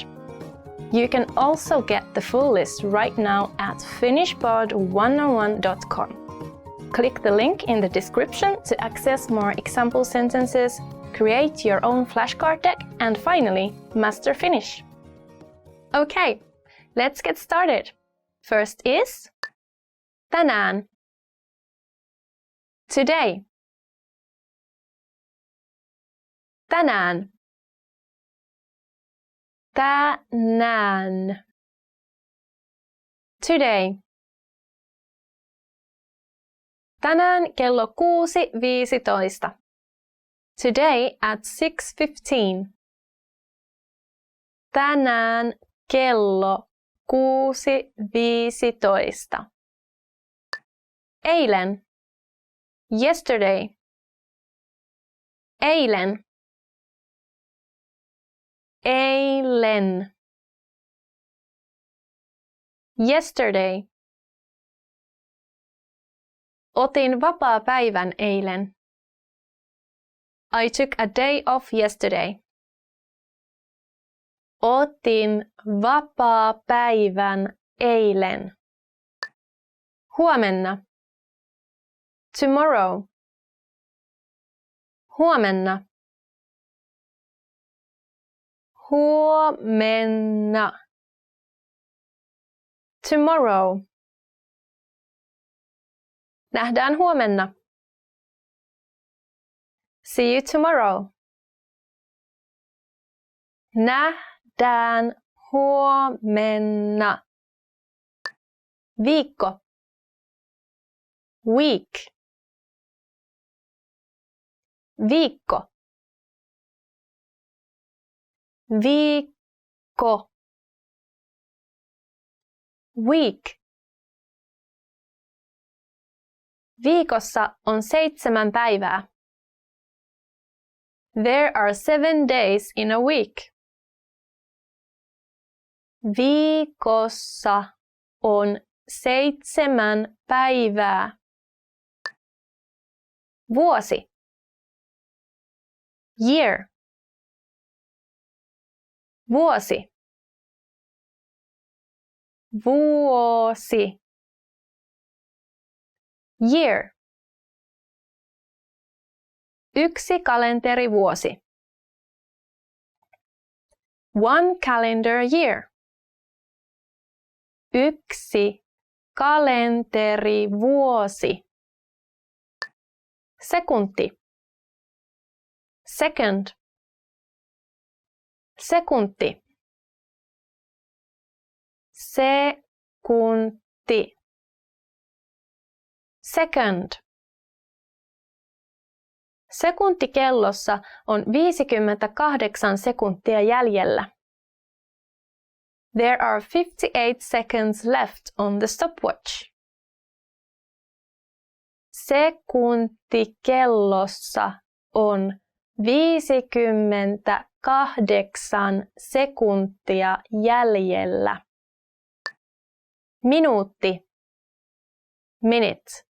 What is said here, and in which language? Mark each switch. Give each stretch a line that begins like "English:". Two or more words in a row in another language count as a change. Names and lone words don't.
English: You can also get the full list right now at finishpod101.com. Click the link in the description to access more example sentences, create your own flashcard deck, and finally, master Finnish. Okay, let's get started. First is
Finnish: tänään.
English: Today.
Finnish: Tänään. Tänään.
English: Today.
Finnish: Tänään kello 6:15.
English: Today at 6:15.
Finnish: Tänään kello 6:15. Eilen.
English: Yesterday.
Finnish: Eilen. Eilen.
English: Yesterday.
Finnish: Otin vapaapäivän eilen.
English: I took a day off yesterday.
Finnish: Otin vapaapäivän eilen. Huomenna.
English: Tomorrow.
Finnish: Huomenna. Huomenna.
English: Tomorrow.
Finnish: Nähdään huomenna.
English: See you tomorrow.
Finnish: Nähdään huomenna. Viikko.
English: Week.
Finnish: Viikko. Viikko.
English: Week.
Finnish: Viikossa on 7 päivää.
English: There are 7 days in a week.
Finnish: Viikossa on 7 päivää. Vuosi.
English: Year.
Finnish: Vuosi. Vuosi.
English: Year.
Finnish: 1 kalenterivuosi.
English: 1 calendar year.
Finnish: 1 kalenterivuosi. Sekunti.
English: Second.
Finnish: Sekunti. Sekunti.
English: Second.
Finnish: Sekuntikellossa on 58 sekuntia jäljellä.
English: There are 58 seconds left on the stopwatch.
Finnish: Sekuntikellossa on 58 sekuntia jäljellä. Minuutti.
English: Minute.